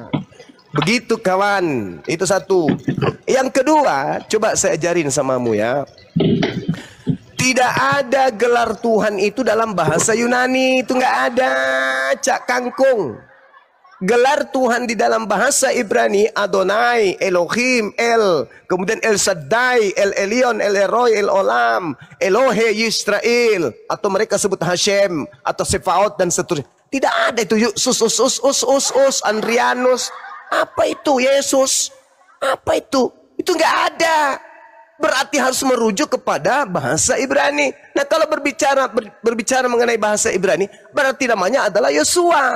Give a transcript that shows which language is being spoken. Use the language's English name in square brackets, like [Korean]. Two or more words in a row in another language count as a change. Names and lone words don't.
[Indonesian] Begitu kawan, itu satu. Yang kedua, coba saya ajarin samamu ya. Tidak ada gelar Tuhan itu dalam bahasa Yunani, itu nggak ada, cak kangkung. Gelar Tuhan di dalam bahasa Ibrani Adonai, Elohim, El, kemudian El Shaddai, El Elyon, El Eroi, El Olam, Elohe Yisrael, atau mereka sebut Hashem atau Sefaot dan seterusnya. Tidak ada itu Yesus, Andrianus. Apa itu Yesus? Apa itu? Itu nggak ada. Berarti harus merujuk kepada bahasa Ibrani. Nah, kalau berbicara mengenai bahasa Ibrani, berarti namanya adalah Yosua.